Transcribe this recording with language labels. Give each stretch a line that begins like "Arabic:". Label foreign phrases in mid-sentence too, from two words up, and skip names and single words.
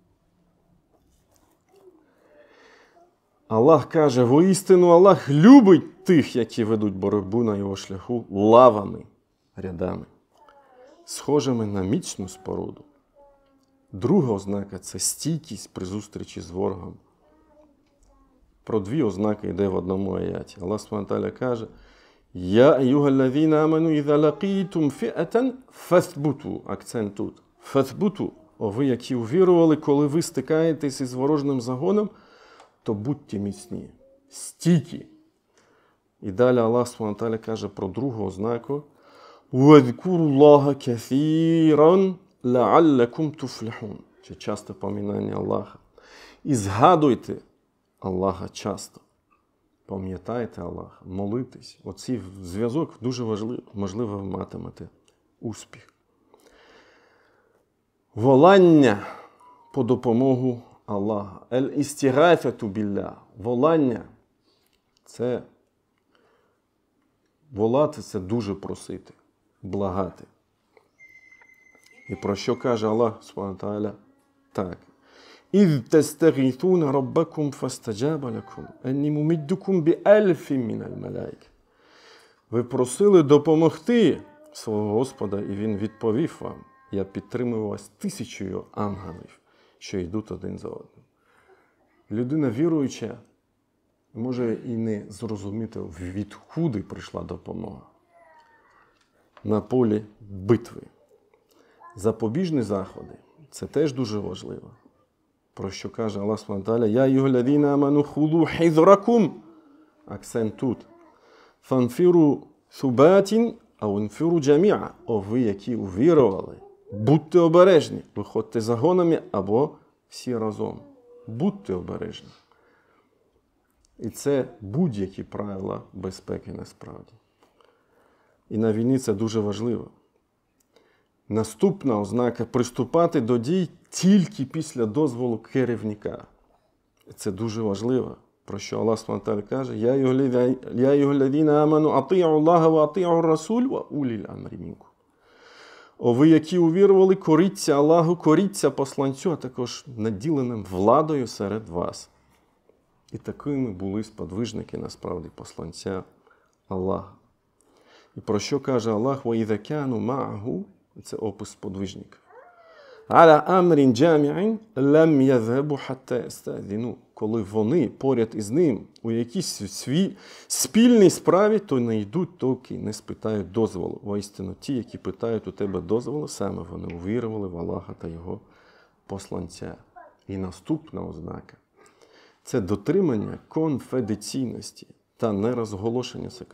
Ukrainian: Аллах каже: воістину Аллах любить тих, які ведуть боротьбу на його шляху лавами, рядами, схожими на міцну споруду. Друга ознака – це стійкість при зустрічі з ворогом. Про 2 ознаки йде в одному аяті.
Arabic: الله سبحانه وتعالى каже: «يا أيها الذين آمنوا إذا لقيتم فئة فاثبتوا».
Ukrainian: Акцент тут. Фаthбуту. О ви, які увірували, коли ви стикаєтесь із ворожним загоном, то будьте міцні, стійкі. І далі
Arabic: الله سبحانه
Ukrainian: каже про другу ознаку:
Arabic: «واذكروا الله كثيرا لعلكم تفلحون».
Ukrainian: Це часте поминання Аллаха. І згадуйте Аллаха часто. Пам'ятайте Аллаха, молитесь. Оцей зв'язок дуже важливий. Можливо, ви матимете успіх. Волання по допомогу Аллаха.
Arabic: الاستغاثة بالله.
Ukrainian: Волання – це волати – це дуже просити, благати. І про що каже
Arabic: Аллах Субхану Тааля?
Ukrainian: Так.
Arabic: «إذ تستغيثون ربكم فاستجاب لكم أني ممدكم بألف من الملائكة».
Ukrainian: Ви просили допомогти свого Господа, і Він відповів вам: «Я підтримую вас 1000 ангелів, що йдуть один за одним». Людина віруюча може і не зрозуміти, відкуди прийшла допомога. На полі битви. Запобіжні заходи – це теж дуже важливо. Про що каже
Arabic: الله سبحانه تعالى يا أيها الذين آمنوا خذوا حذركم».
Ukrainian: Акцент тут.
Arabic: «فانفروا ثبات أو انفروا جميعا».
Ukrainian: О ви, які увірували, будьте обережні. Виходьте загонами або всі разом. Будьте обережні. І це будь-які правила безпеки насправді. І на війні це дуже важливо. Наступна ознака – приступати до дій тільки після дозволу керівника. Це дуже важливо. Про що
Arabic: الله سبحانه каже: «يا أيها الذين آمنوا أطيعوا الله وأطيعوا الرسول وأولي الأمر منكم».
Ukrainian: О ви, які увірували, коріться Аллаху, коріться посланцю, а також наділеним владою серед вас. І такими були сподвижники, насправді, посланця Аллаха. І про що каже Аллах:
Arabic: «Ва-іза кану ма'аху» –
Ukrainian: це опис сподвижників.
Arabic: «على أمر جامع لم يذهبوا حتى يستأذنوه».
Ukrainian: Коли вони поряд із ним у якійсь спільній справі, то не йдуть, доки не спитають дозволу. Воістину ті, які питають у тебе дозволу, саме вони увірували в Аллаха та його посланця. І наступна ознака – це дотримання конфіденційності та нерозголошення секретів.